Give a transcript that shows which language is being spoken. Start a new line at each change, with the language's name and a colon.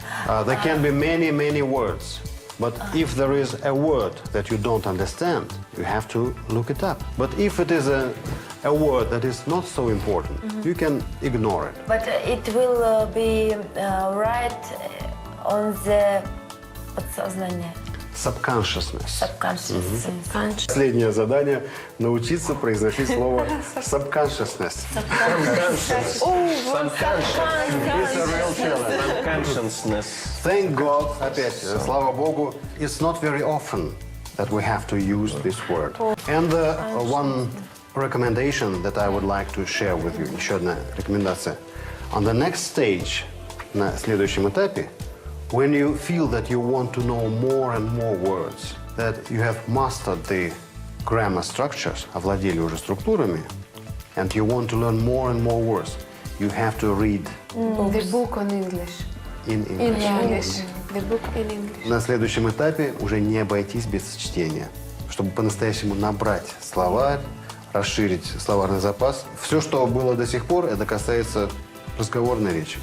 English: There can be many, many words. But if there is a word that you don't understand, you have to look it up. But if it is a word that is not so important, you can ignore it. But it will be right on the
Russian: подсознание,
English: Subconsciousness. subconscious.
Russian: Последнее задание – научиться произносить слово subconsciousness.
English: It's a real challenge. Consciousness. Thank God,
Russian: опять, слава Богу,
English: it's not very often that we have to use this word. And one recommendation that I would like to share with you,
Russian: еще одна рекомендация.
English: On the next stage,
Russian: на следующем этапе,
English: when you feel that you want to know more and more words, that you have mastered the grammar structures,
Russian: овладели уже структурами,
English: and you want to learn more and more words, you have to read The book on English. in English. English. The book in English.
Russian: На следующем этапе уже не обойтись без чтения, чтобы по-настоящему набрать словарь, расширить словарный запас. Все, что было до сих пор, это касается разговорной речи.